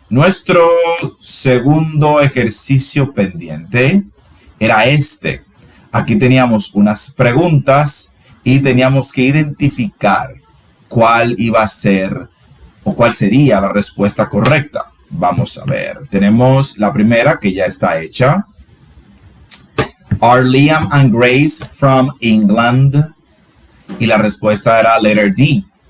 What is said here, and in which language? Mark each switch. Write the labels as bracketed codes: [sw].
[es] Nuestro segundo ejercicio pendiente era este. Aquí teníamos unas preguntas y teníamos que identificar cuál iba a ser o cuál sería la respuesta correcta. Vamos a ver. Tenemos la primera que ya está hecha. [en] Are Liam and Grace from England? [es] Y la respuesta era letter D.